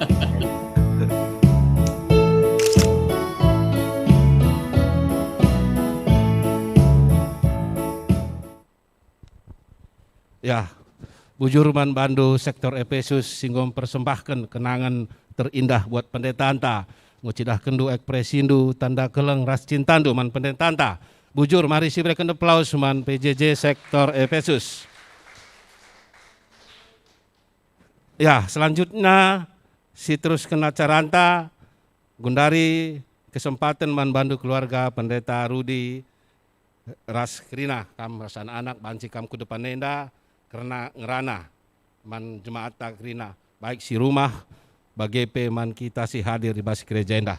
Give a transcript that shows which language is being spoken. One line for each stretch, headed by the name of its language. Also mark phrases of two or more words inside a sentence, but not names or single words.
Batak Karo: Ya, Bujur Man Bandu sektor Efesus singgo persembahkan
Indonesian: kenangan terindah buat
Batak Karo: pendeta anta. Ngucidah kendu ekpresindu tanda keleng ras cintandu man pendeta anta. Bujur, mari si berikan aplaus man PJJ sektor Efesus. Ya, selanjutnya si terus kena caranta gundari kesempatan man bandu keluarga pendeta Rudi ras Krina kam rasan anak banci kam ku depan nenda karena ngerana man jemaat Krina baik si rumah bagi man kita si hadir di basi gereja indah.